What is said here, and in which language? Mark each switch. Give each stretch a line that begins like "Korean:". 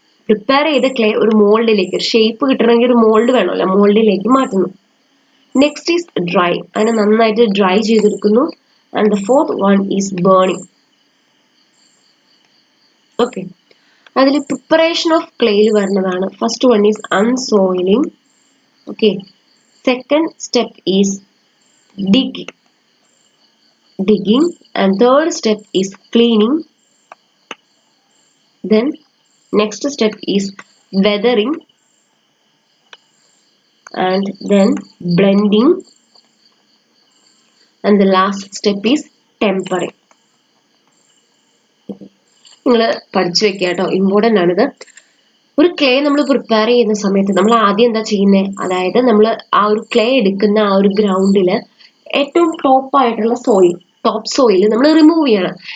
Malayalam: Prepare ചെയ്ത clay ഒരു മോൾഡിലേക്ക്, ഒരു ഷേപ്പ് കിട്ടണമെങ്കിൽ ഒരു മോൾഡ് വേണമല്ലോ, മോൾഡിലേക്ക് മാറ്റുന്നു.
English: next is dry,
Malayalam: അതിനെ നന്നായിട്ട് dry ചെയ്തെടുക്കുന്നു.
English: And the fourth one is burning.
Malayalam: Okay, അതിൽ പ്രിപ്പറേഷൻ ഓഫ് ക്ലേയിൽ വരുന്നതാണ്.
English: First one is unsoiling. Okay, second step is digging and third step is cleaning. Then next step is weathering and then blending and the last step is tempering.
Malayalam: നിങ്ങൾ പഠിച്ചു വെക്കുക കേട്ടോ, important ആണിത്. ഒരു clay നമ്മൾ prepare ചെയ്യുന്ന സമയത്ത് നമ്മൾ ആദ്യം എന്താ ചെയ്യുന്നത്, അതായത് നമ്മൾ ആ ഒരു ക്ലേ എടുക്കുന്ന ആ ഒരു ഗ്രൗണ്ടിൽ ഏറ്റവും ടോപ്പ് ആയിട്ടുള്ള ടോപ്പ് സോയിൽ നമ്മൾ റിമൂവ് ചെയ്യണം.